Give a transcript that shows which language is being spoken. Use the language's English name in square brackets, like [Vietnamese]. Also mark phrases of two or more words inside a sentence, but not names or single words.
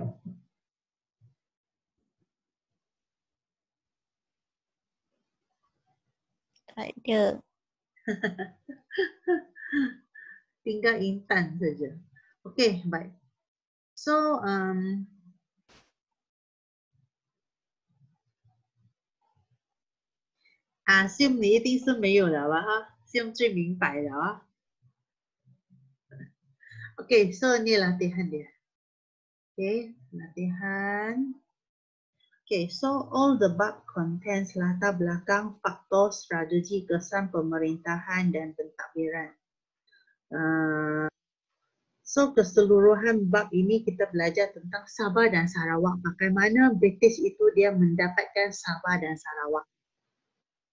[Malay] Tak ada. Tinggal Intan saja. Okey, baik. [Chinese] So, Sim 你一定是没有了吧？ [Malay] 哈 ，Sim [Chinese] 最明白了啊。 [Malay] Okay, so ni latihan dia. Okay, latihan. [English] Okay, so all the [Malay] bab contains latar belakang, faktor, strategi, kesan pemerintahan dan pentadbiran. So keseluruhan bab ini kita belajar tentang Sabah dan Sarawak. Bagaimana British itu dia mendapatkan Sabah dan Sarawak.